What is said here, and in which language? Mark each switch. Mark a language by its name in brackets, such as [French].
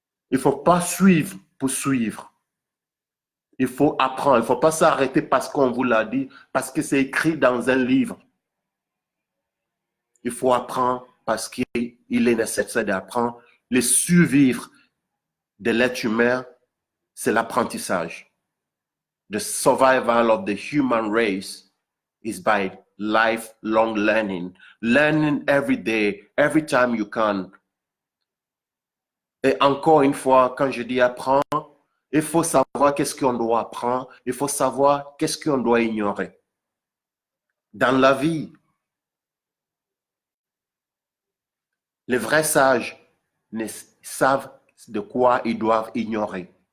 [French] Il ne faut pas suivre pour suivre. Il faut apprendre. Il ne faut pas s'arrêter parce qu'on vous l'a dit, parce que c'est écrit dans un livre. Il faut apprendre parce qu'il est nécessaire d'apprendre. Le survivre de l'être humain, c'est l'apprentissage. [English] The survival of the human race is by lifelong learning. Learning every day, every time you can. [French] Et encore une fois, quand je dis apprendre, il faut savoir qu'est-ce qu'on doit apprendre, il faut savoir qu'est-ce qu'on doit ignorer. Dans la vie, les vrais sages savent de quoi ils doivent ignorer.